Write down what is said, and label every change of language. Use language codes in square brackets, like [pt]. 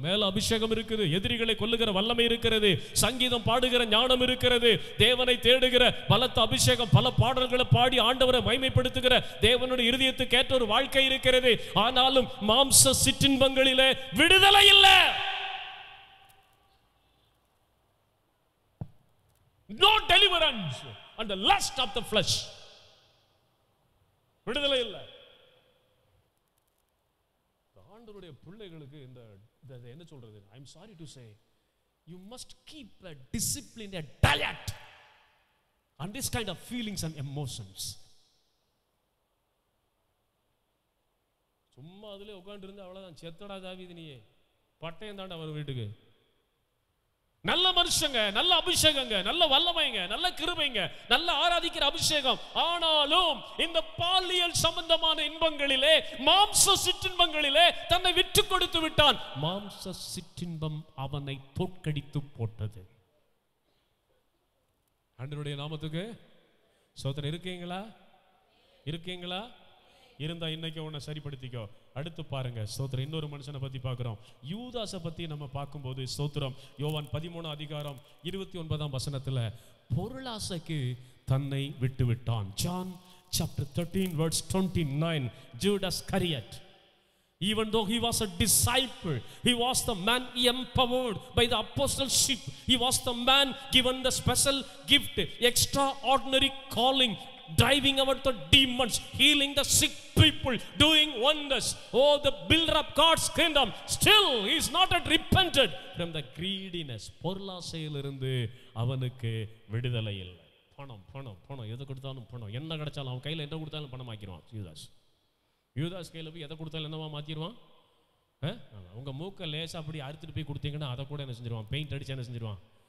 [ta] மேல அபிஷேகம் இருக்குது, எதிரிகளை கொல்லுகிற வல்லமை இருக்கிறது, சங்கீதம் பாடுகிற ஞானம் இருக்கிறது, தேவனை தேடுகிற பலத்த அபிஷேகம், பல பாடல்களை பாடி ஆண்டவரை மகிமைப்படுத்துகிற தேவனுடைய இருதயத்துக்கு ஏற்ற ஒரு வாழ்க்கை இருக்கிறது. ஆனாலும் மாம்ச சிற்றின்பங்களிலே விடுதலை இல்லை. [en] No deliverance and the lust of the flesh. [ta] விடுதலை இல்லை. ஆண்டவருடைய பிள்ளைகளுக்கு இந்த என்ன சொல்றது, [en] I am sorry to say, you must keep a discipline, a diet on this kind of feelings and emotions. [ta] சும்மா அதுல உட்கார்ந்து இருந்தா அவ்வளவுதான். செத்தடா தாவீது நீயே, பட்டயம் தாண்டா வரும் வீட்டுக்கு. நல்ல மனுஷங்க, நல்ல அபிஷேகங்க, நல்ல வல்லமைங்க, நல்ல கிருபைங்க, நல்ல ஆராதிக்கிற அபிஷேகம். ஆனாலும் இந்த பாலியல் சம்பந்தமான இன்பங்களிலே, மாம்ச சிற்றின்பங்களிலே தன்னை விட்டு கொடுத்து விட்டான். மாம்ச சிற்றின்பம் அவனை தோற்கடித்து போட்டது. ஆண்டவருடைய நாமத்துக்கு ஸ்தோத்திரம். இருக்கீங்களா? இருக்கீங்களா? இருந்தா இன்னைக்கு உன்னை சரிப்படுத்திக்கோ. அடுத்து பாருங்க ஸ்தோத்திரம், இன்னொரு மனுஷனை பத்தி பார்க்கிறோம். யூதாசை பத்தி நம்ம பார்க்கும்போது ஸ்தோத்திரம், யோவான் 13 அதிகாரம் 29 வசனத்துல பொருளாசைக்கு தன்னை விட்டு விட்டான். [en] John chapter 13 verse 29, Judas Iscariot, even though he was a disciple, he was the man empowered by the apostleship, he was the man given the special gift, extraordinary calling, driving out the demons, healing the sick people, doing wonders. Oh, the builder of God's kingdom. Still he is not yet repented from the greediness. [ta] பொருளாசையிலிருந்து அவனுக்கு விடுதலை இல்லை. பணம் பணம் பணம், எதை கொடுத்தாலும் பணம், என்ன கிடைச்சாலும் அவன் கையில் என்ன கொடுத்தாலும் பணம் ஆக்கிடுவான். யூதாஸ் கையில் போய் எதை கொடுத்தாலும் என்னவா மாற்றிடுவான்? உங்க மூக்கை லேசா அப்படி அறுத்துட்டு போய் கொடுத்தீங்கன்னா அதை கூட என்ன செஞ்சிருவான்? பெயிண்ட் அடிச்சு என்ன செஞ்சிருவான்?